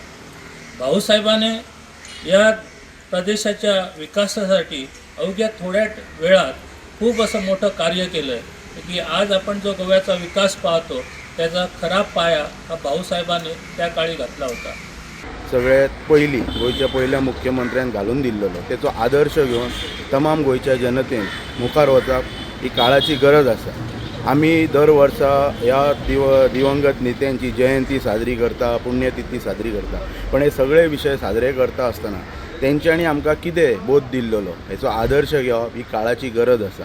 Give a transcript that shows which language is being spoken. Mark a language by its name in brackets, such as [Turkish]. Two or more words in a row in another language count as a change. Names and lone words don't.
[Marathi] भाऊसाहेबाने या प्रदेशाच्या विकासासाठी अवघ्या थोड्या वेळात खूप असं मोठं कार्य केलं आहे की आज आपण जो गोव्याचा विकास पाहतो त्याचा खरा पाया हा भाऊसाहेबांनी त्या काळी घातला होता. [Konkani] सगळ्यात पहिली गोयच्या पहिल्या मुख्यमंत्र्यान घालून दिल्लो त्याचो आदर्श घेवन तमाम गोयच्या जनतेन मुखार वचप ही काळाची गरज आसा. आमी दर वर्सा ह्या दिवंगत नेत्यांची जयंती साजरी करता, पुण्यतिथी साजरी करता. पण हे सगळे विशय साजरे करता आसतना तेंच्यांनी आमकां कितें बोध दिल्लो हेचो आदर्श घेवप ही काळाची गरज आसा.